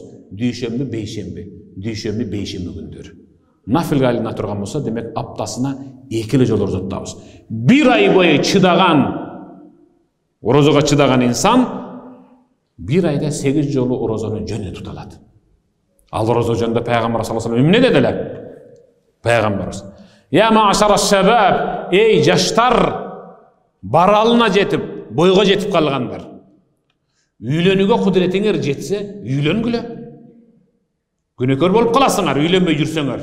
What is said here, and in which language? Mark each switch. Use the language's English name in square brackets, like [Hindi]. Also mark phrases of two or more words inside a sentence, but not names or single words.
[Kyrgyz] Дүйшөмбү, бейшемби күндөрү. Нафилге айлана турган болсо, демек аптасына 2 эле жолу ораза тутабыз. Bir ай бою чыдаган, оразага чыдаган инсан 1 айда 8 жолу оразаны жөнү тута алат. Ал ораза жөнүндө пайгамбар [Arabic] صلى الله عليه وسلم [Kyrgyz] эмне дедилер? Пайгамбарыбыз: [Arabic] "يا معشر الشباب, [Kyrgyz] эй жаштар, баралына жетип, бойго жетип калгандар. Үйлөнүүгө кудуретиңер жетсе, үйлөнгүлө. Күнөкөр болуп каласыңар, үйлөнбөй жүрсөңөр.